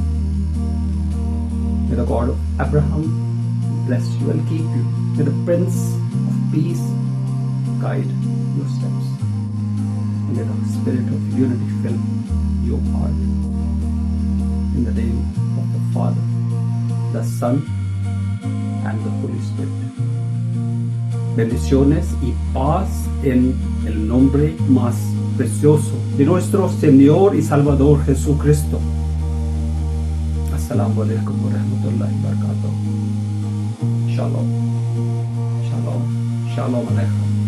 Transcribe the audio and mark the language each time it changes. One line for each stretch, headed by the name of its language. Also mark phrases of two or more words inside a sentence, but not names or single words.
English: May the God of Abraham bless you and keep you. May the Prince of Peace guide your steps. And may the Spirit of unity fill your heart. In the name of the Father, the Son, and the Holy Spirit.
Spanish: Bendiciones y paz en el nombre más precioso de nuestro Señor y Salvador Jesucristo.
Arabic: Hasta السلام عليكم و رحمة الله و بركاته.
Hebrew: שלום. שלום. שלום עליכם.